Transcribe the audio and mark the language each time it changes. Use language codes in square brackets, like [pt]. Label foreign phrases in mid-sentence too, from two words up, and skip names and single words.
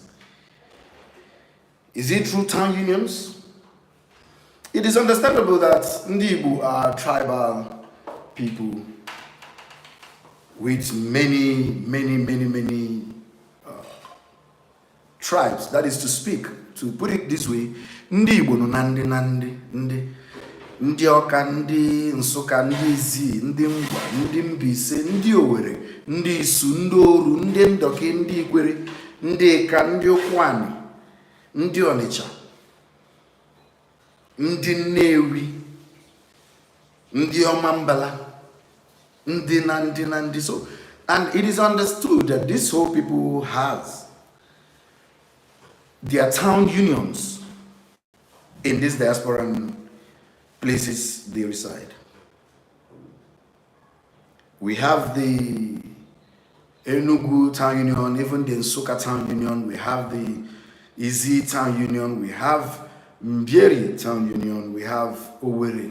[en] Is it through town unions? It is understandable that Ndi Igbo are tribal people with many tribes. That is to speak, to put it this way, [ig] Ndi Igbo no Ndi Ọka, Ndi Nsụka, Ndi Ezi, Ndi Ngwa, Ndi Mbaise, Ndi Owerri, Ndi Isu, Ndi Oru, Ndi Ndoke, Ndi Ikwere, Ndi Eka, Ndi Ụkwụani, Ndi Ọnịcha. Ndi Newi, Ndi Omambala, Ndi Nandi Nandi. [en] So, and it is understood that these whole people has their town unions in these diasporan places they reside. We have the Enugu Town Union, even the Nsukka Town Union, we have the Eze Town Union, we have Mbieri Town Union, we have Owerri.